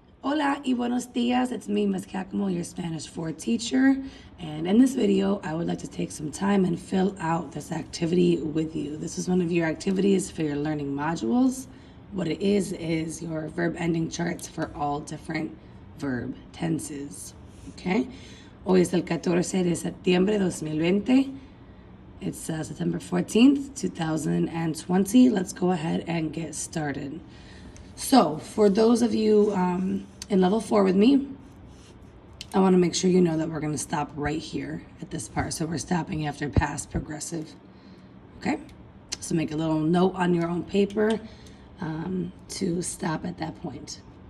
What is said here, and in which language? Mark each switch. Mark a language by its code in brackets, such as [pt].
[es] Hola y buenos dias, [en] it's me, Ms. Kakamo, your Spanish 4 teacher. And in this video, I would like to take some time and fill out this activity with you. This is one of your activities for your learning modules. What it is your verb ending charts for all different verb tenses, okay? [es] Hoy es el 14 de septiembre de 2020. [en] It's September 14th, 2020. Let's go ahead and get started. So for those of you in level 4 with me, I want to make sure you know that we're going to stop right here at this part. So we're stopping after past progressive, okay? So make a little note on your own paper to stop at that point.